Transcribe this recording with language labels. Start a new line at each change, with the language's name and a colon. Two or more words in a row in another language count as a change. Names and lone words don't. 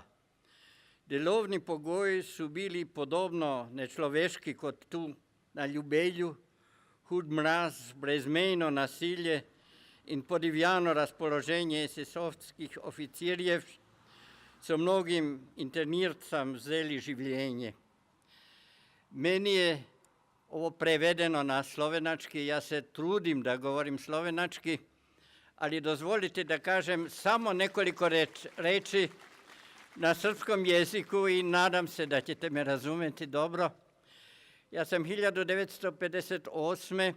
Slovenian: Delovni pogoji so bili podobno nečloveški kot tu na Ljubelju, hud mraz, brezmejno nasilje in podivjano razpoloženje SS-ovskih oficirjev so mnogim internircem vzeli življenje.
Serbian: Meni je ovo prevedeno na slovenački, ja se trudim da govorim slovenački, ali dozvolite da kažem samo nekoliko reči na srpskom jeziku i nadam se da ćete me razumjeti dobro. Ja sam 1958.